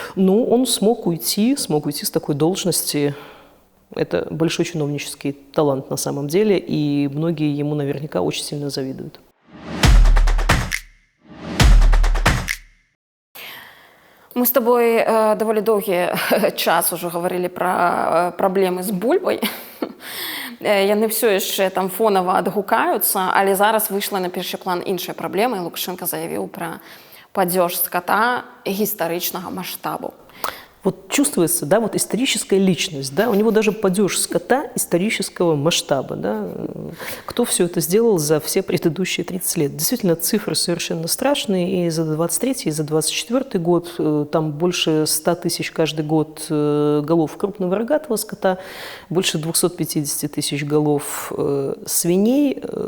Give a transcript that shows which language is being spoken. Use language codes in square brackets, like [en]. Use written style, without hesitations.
[ru] Но он смог уйти с такой должности. Это большой чиновнический талант на самом деле, и многие ему наверняка очень сильно завидуют. Мы с тобой довольно долгий час уже говорили про проблемы с бульбой. [be] Яны все яшчэ там фонава адгукаюцца, але зараз выйшла на першы план іншая праблема, і Лукашенко заявіў пра падзеж скота гістарычнага маштабу. [ru] Чувствуется, историческая личность, у него даже падеж скота исторического масштаба, Кто все это сделал за все предыдущие 30 лет? Действительно, цифры совершенно страшные, и за 23-й, и за 24-й год, там больше 100 тысяч каждый год голов крупного рогатого скота, больше 250 тысяч голов свиней.